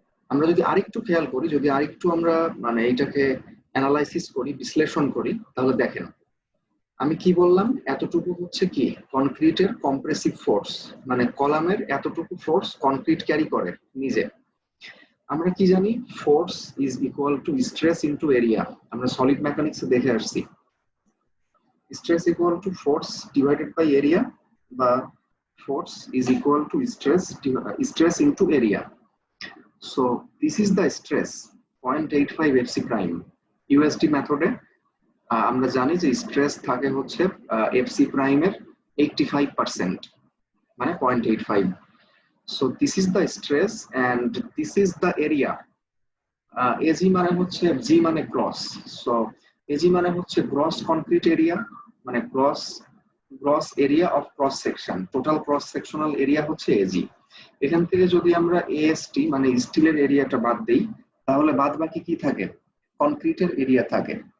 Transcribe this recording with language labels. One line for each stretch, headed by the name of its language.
Bangla: আমরা যদি আরেকটু খেয়াল করি, যদি আরেকটু আমরা মানে এইটাকে অ্যানালাইসিস করি, বিশ্লেষণ করি, তাহলে দেখেন আমি কি বললাম, এতটুকু হচ্ছে কি কনক্রিটের কম্প্রেসিভ ফোর্স, মানে কলামের এতটুকু ফোর্স কনক্রিট ক্যারি করে নিজে। আমরা কি জানি,
English: force is equal to stress into area,
Bangla: আমরা সলিড মেকানিক্সে দেখে আসছি।
English: Stress equal to force divided by area, বা force is equal to stress into area. So this is the stress 0.85 FC prime.
Bangla: USD মেথডে আমরা জানি যে স্ট্রেস থাকে হচ্ছে FC prime এর 85%, মানে 0.85.
English: So this is the stress and this is the area.
Bangla: AG মানে হচ্ছে, G মানে গ্রস, so AG মানে হচ্ছে গ্রস কনক্রিট এরিয়া, মানে
English: gross area of cross section,
Bangla: total cross sectional area হচ্ছে AG। এখান থেকে যদি আমরা AST মানে স্টিলের এরিয়াটা বাদ দেই, তাহলে বাদ বাকি কি থাকে, কনক্রিটের এরিয়া থাকে।